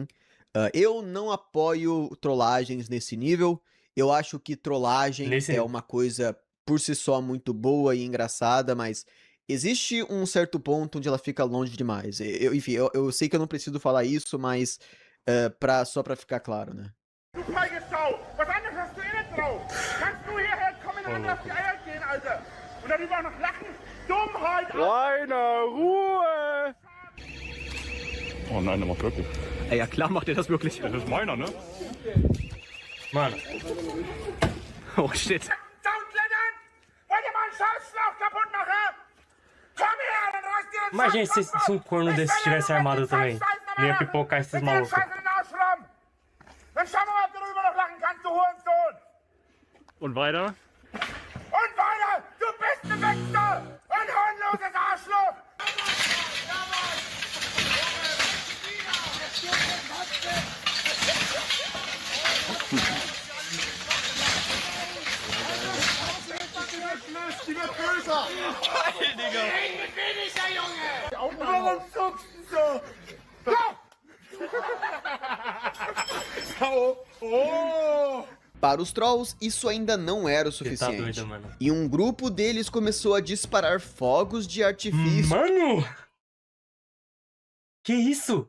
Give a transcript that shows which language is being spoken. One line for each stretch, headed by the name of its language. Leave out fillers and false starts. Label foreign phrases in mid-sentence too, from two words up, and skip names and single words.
Portuguese: Eu não apoio trollagens nesse nível. Eu acho que trollagem é uma coisa por si só muito boa e engraçada, mas existe um certo ponto onde ela fica longe demais. Enfim, eu sei que eu não preciso falar isso, mas só pra ficar claro, né?
German: Du feige Sau! Was anderes hast du nicht drauf! Kannst du hierher kommen und mir auf die Eier gehen, Alter! Und darüber auch noch lachen? Dummheit! Rainer, Ruhe! Oh nein, der macht wirklich. Ey, ja klar macht er das wirklich. Das ist meiner, ne?
Portuguese: Mano,
English: Oh shit.
German: Soundklettern! Wollt ihr meinen Scheißschlauch kaputt machen? Komm her, dann reißt dir den
Portuguese: imagina
German: Scheiß
Portuguese: se um corno desse estivesse armado também. Não ia pipocar esses malucos.
German: Dann schauen wir mal, ob du darüber noch lachen kannst, du Hurensohn! Und weiter? Und weiter! Du bist ein Wichser! Ein hornloses Arschloch! Die wird böser! Heil, Digga! Ich bin nicht der Junge! Warum zuckst du so? Oh!
Portuguese: Para os trolls, isso ainda não era o Você tá suficiente. doido, mano. E um grupo deles começou a disparar fogos de artifício Mano! Que isso?